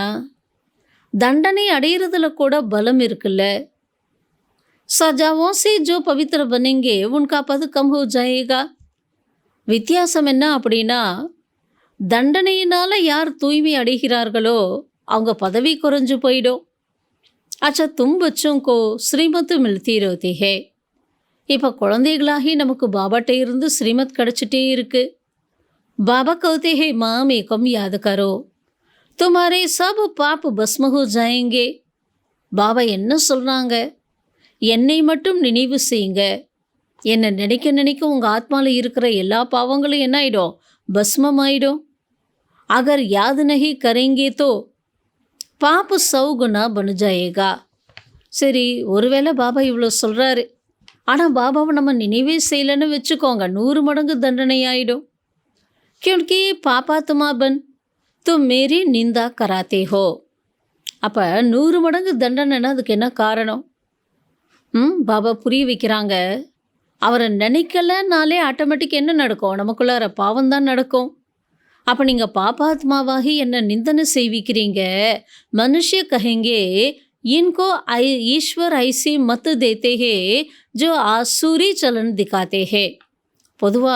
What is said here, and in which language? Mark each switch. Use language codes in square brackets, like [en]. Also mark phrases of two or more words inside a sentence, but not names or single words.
[ta] தண்டனை அடையிறதுல கூட பலம் இருக்குல்ல. [hi] सज़ाओं से जो पवित्र बनेंगे उनका पद कम हो जाएगा. [ta] வித்தியாசம் என்ன அப்படின்னா, தண்டனையினால் யார் தூய்மை அடைகிறார்களோ அவங்க பதவி குறைஞ்சு போயிடும். [hi] अच्छा तुम बच्चों को श्रीमत मिलती रहती है. [ta] இப்போ குழந்தைகளாகி நமக்கு பாபாட்ட இருந்து ஸ்ரீமத் கிடச்சிட்டே இருக்கு. [hi] பாபா कहते हैं माँ एकम याद करो तुम्हारे सब पाप भस्म हो जाएंगे. [ta] பாபா என்ன சொல்கிறாங்க? என்னை மட்டும் நினைவு செய்யுங்க. என்னை நினைக்க நினைக்க உங்கள் ஆத்மாவில் இருக்கிற எல்லா பாவங்களும் என்ன ஆகிடும்? பஸ்மம் ஆயிடும். [hi] अगर याद नहीं करेंगे तो पाप 100 गुना बन जाएगा. [ta] சரி, ஒருவேளை பாபா இவ்வளோ சொல்கிறாரு, ஆனால் பாபாவை நம்ம நினைவே செய்யலைன்னு வச்சுக்கோங்க, 100 மடங்கு தண்டனை ஆகிடும். [hi] क्योंकि पापात्मा बन तुम मेरी निंदा कराते हो. [ta] அப்போ 100 மடங்கு தண்டனைன்னா அதுக்கு என்ன காரணம்? பாபா புரிய வைக்கிறாங்க. அவரை நினைக்கலனாலே ஆட்டோமேட்டிக் என்ன நடக்கும்? நமக்குள்ளார பாவம்தான் நடக்கும். அப்போ நீங்கள் பாப்பாத்மாவாகி என்ன நிந்தனை செய்விக்கிறீங்க. [hi] मनुष्य कहेंगे इनको ईश्वर ऐसी मत देते हैं जो आसुरी चलन दिखाते हैं.